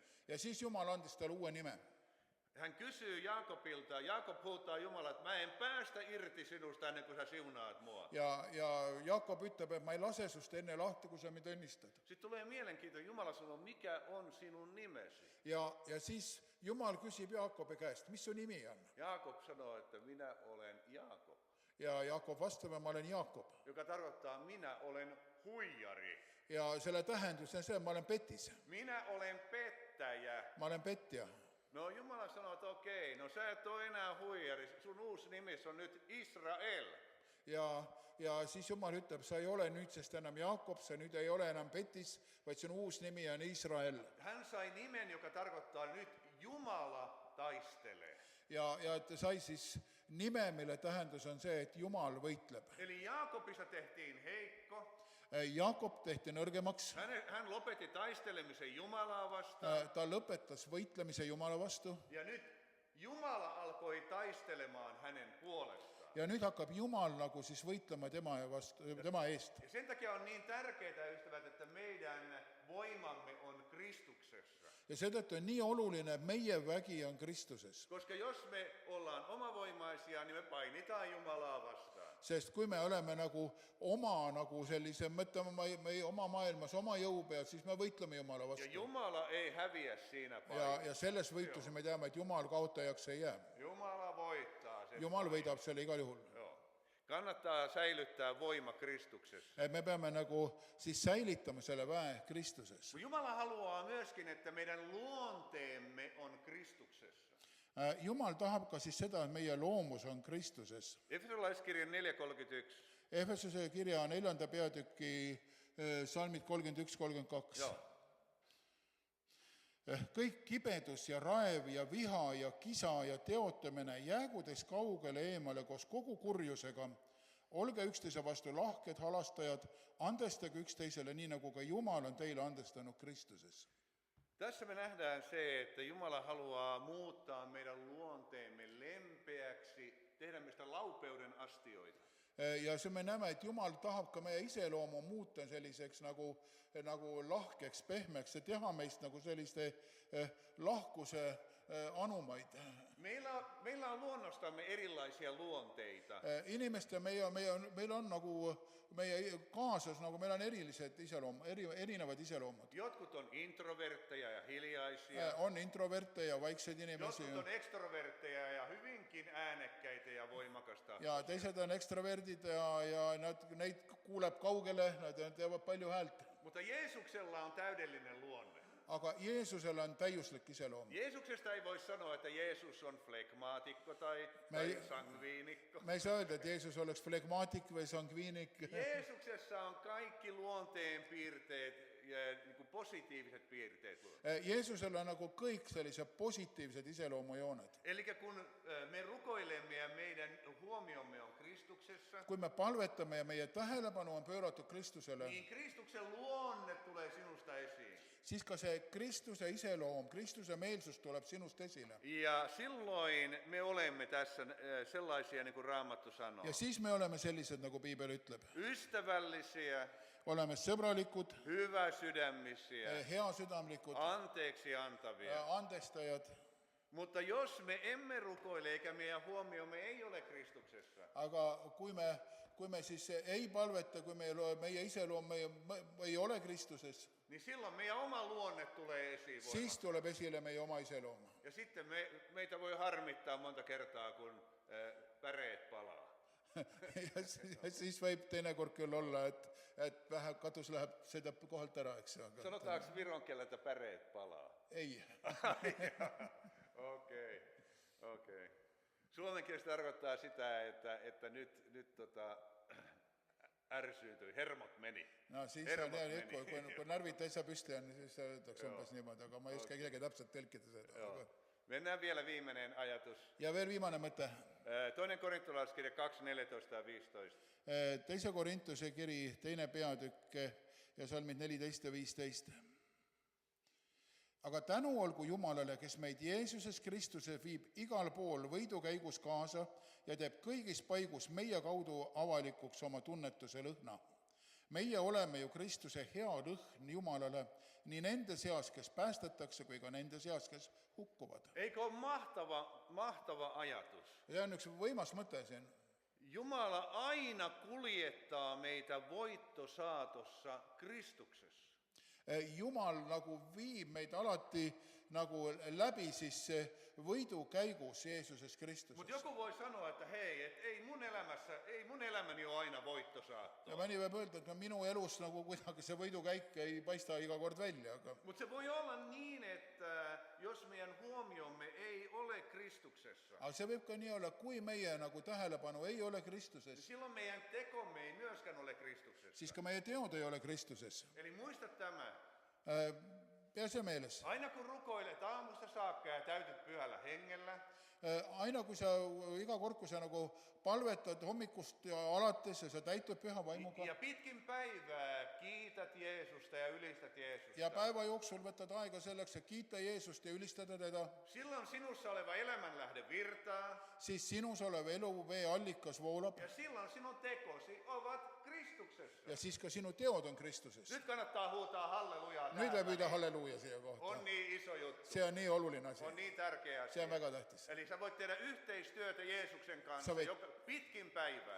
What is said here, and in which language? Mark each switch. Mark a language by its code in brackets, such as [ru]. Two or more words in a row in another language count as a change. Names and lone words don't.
[et] Ja siis Jumal andis talle uue nime. [fi] Hän kysyy Jaakobilta, Jaakob huutaa Jumala, että mä en päästä irti sinusta ennen kuin sä siunaat mua. [et] Ja Jaakob ütleb, et ma ei lase sust enne lahti, kui sa mind õnnistad. [fi] Sitten tulee mielenkiintoinen, Jumala sanoo, mikä on sinun nimesi? [et] Ja siis Jumal küsib Jaakobi käest, mis su nimi on? [fi] Jaakob sanoo, että minä olen Jaakob, [et] Ja Jaakob vastab, ma olen Jaakob. [fi] joka tarkoittaa minä olen huijari. [et] Ja selle tähendus on see, et ma olen petis. [fi] Minä olen pettäjä. [et] Ma olen petja. [fi] No Jumala sanoo, että okei, no sä et ole enää huijari, sun uusi nimis on nyt Israel. [et] ja siis Jumal ütleb, sa ei ole nüüdsest enam Jaakob, sa nüüd ei ole enam Petis, vaid see on uus nimi, on Iisrael. [fi] Hän sai nimen, joka tarkoittaa nyt Jumala taistelee. [et] Ja et sai siis nime, mille tähendus on see, et Jumal võitleb. [fi] Eli Jaakobista tehtiin heikko. [et] Jaakob tehti nõrgemaks, [fi] Hän lopetti taistelemisen Jumalaa vastaan. [et] ta lõpetas võitlemise Jumala vastu [fi] Ja nyt Jumala alkoi taistelemaan hänen puolestaan. [et] ja nüüd hakkab Jumal nagu siis võitlema tema eest. [fi] Ja sen takia on niin tärkeää, ystävät, että meidän voimamme on Kristuksessa. [et] Ja seetõttu on nii oluline, et meie vägi on Kristuses. [fi] Koska jos me ollaan omavoimaisia, niin me painitaan Jumalaa vastaan. [et] Sest kui me oleme nagu oma nagu sellise, mõtleme me oma maailmas oma jõu peal, siis me võitleme Jumala Ja vastu. [fi] Jumala ei häviä siinä paikassa. [et] Ja selles võitluses me teame, et Jumal kaotajaks ei jää. [fi] Jumala voittaa sen. [et] Jumal võidab selle igal juhul. [fi] Joo. Kannattaa säilyttää voima Kristuksessa. [et] Me peame nagu siis säilitama selle väe Kristuses. [fi] Jumala haluaa myöskin, että meidän luonteemme on Kristuksessa. [et] Jumal tahab ka siis seda, et meie loomus on Kristuses. [fi] Efesolaiskirjan 4:31. [et] Efesuse kirja 4. peatüki salmid 31-32. Joo. Kõik kibedus ja raev ja viha ja kisa ja teotamine jäägu teist kaugele eemale koos kogu kurjusega. Olge üksteise vastu lahked, halastajad, andestage üksteisele nii, nagu ka Jumal on teile andestanud Kristuses. [fi] Tässä me nähdään se, että Jumala haluaa muuttaa meidän luonteemme lempeäksi, tehdä meistä laupeuden astioita. [et] Ja see me näeme, et Jumal tahab ka meie iseloomu muuta selliseks nagu lahkeks, pehmeks ja teha meist nagu selliste lahkuse anumaid. [fi] Meillä on luonnostamme erilaisia luonteita. [et] Inimeste meil on nagu meie kaasas, nagu meil on erinevad iseloomud. [fi] Jotkut on introvertteja ja hiljaisia. [et] On introverte ja vaikseid inimesi. [fi] Jotkut on ekstrovertteja ja hyvinkin äänekkäitä ja voimakasta. [et] Ja teised on ekstroverdid ja neid kuuleb kaugele, nad teevad palju häält. [fi] Mutta Jeesuksella on täydellinen luonne. [et] Aga Jeesusel on täiuslik iseloom. [fi] Jeesuksesta ei voi sanoa, että Jeesus on flegmaatikko tai sangviinikko. [et] Me ei saa öelda, et Jeesus oleks flegmaatik või sangviinik. [fi] Jeesuksessa on kaikki luonteen piirteet ja niin positiiviset piirteet. [et] Jeesusel on nagu kõik sellised positiivsed iseloomujooned. [fi] Eli kun me rukoilemme ja meidän huomiomme on Kristuksessa, [et] Kui me palvetame ja meie tähelepanu on pööratud Kristusele, [fi] niin Kristuksen luonne tulee sinusta esiin. [et] siis ka see Kristuse iseloom, Kristuse meelsus tuleb sinust esile. [fi] Ja silloin me olemme tässä sellaisia, niin kuin Raamattu sanoo. [et] Ja siis me oleme sellised, nagu Piibel ütleb. [fi] Ystävällisiä, [et] Oleme sõbralikud, [fi] hyväsydämisiä, [et] heasüdamlikud, [fi] anteeksi antavia. [et] andestajad. [fi] Mutta jos me emme rukoile eikä meidän huomiomme ei ole Kristuksessa, [et] Aga kui me siis ei palveta, kui meie iseloom ei ole Kristuses, [fi] niin silloin meidän oma luonne tulee esiin [et] siis [fi] voimakkaasti. [et] tuleb esile meie oma iseloom. [fi] Ja sitten meitä voi harmittaa monta kertaa, kun päreet palaa. [et] Ja siis võib teinekord küll olla, et vähe katus läheb, sõidab kohalt ära, eks ju. [fi] Sanotaanko viron kielellä, että päreet palaa? [et] Ei. [fi] Okei. Suomen kielessä tarkoittaa sitä, että nyt ärsyntyi, hermot meni. [et] No siis [fi] Hermot on meni. [et] kui närvid täitsa püsti on, siis öeldakse umbes niimoodi, aga ma ei oska isegi täpselt tõlkida seda. [fi] Joo. Mennään vielä viimeinen ajatus. [et] Ja veel viimane mõte. [fi] Toinen korintolaiskirja 2, 14 ja 15. [et] Teise Korintuse kiri, 2. peatükk ja salmid 14 ja 15. Aga tänu olgu Jumalale, kes meid Jeesuses Kristuses viib igal pool võidukäigus kaasa ja teeb kõigis paigus meie kaudu avalikuks oma tunnetuse lõhna. Meie oleme ju Kristuse hea lõhn Jumalale nii nende seas, kes päästetakse, kui ka nende seas, kes hukkuvad. [fi] Eikö ole mahtava ajatus? [et] Ja on üks võimas mõte siin. [fi] Jumala aina kuljettaa meitä voittosaatossa Kristuksessa. [et] Jumal nagu viib meid alati nagu läbi siis võidukäigus Jeesuses Kristuses. [fi] Mutta joku voi sanoa, että hei, et ei mun elämäni ole aina voittosaattoa. [et] Ja mõni võib öelda, et minu elus nagu kuidagi see võidukäik ei paista iga kord välja, aga [fi] Mutta se voi olla niin, että jos meidän huomiomme ei ole Kristuksessa, [et] see võib ka nii olla, kui meie nagu tähelepanu ei ole [fi] niin [et] Kristuses, [fi] silloin meidän tekomme ei myöskään ole Kristuksessa. [et] siis ka meie teod ei ole Kristuses. [fi] Eli muista tämä. [et] Pea see meeles. [fi] Aina kun rukoilet aamusta saakka ja täytyt pyhällä hengellä, [et] Aina kui sa, iga kord, kui sa nagu palvetad hommikust ja alates ja sa täitud püha vaimuga [fi] ja pitkin päivää kiität Jeesusta ja ylistät Jeesusta, [et] ja päeva jooksul võtad aega selleks, et kiita Jeesust ja ülistada teda, [fi] silloin sinussa oleva elämänlähde virtaa [et] siis sinus olev eluvee allikas voolab [fi] ja silloin sinun tekosi ovat Kristuksessa. [et] ja siis ka sinu teod on Kristuses. [fi] Nyt kannattaa huutaa hallelujaa [et] Nüüd [fi] täällä. [et] võib üda halleluuja siia kohta. [fi] On niin iso juttu. [et] See on nii oluline asi. [fi] On niin tärkeä [et] See on [fi] asia. [et] väga tähtis. [fi] Eli sä voit tehdä yhteistyötä Jeesuksen kanssa Sä voit- pitkin päivää.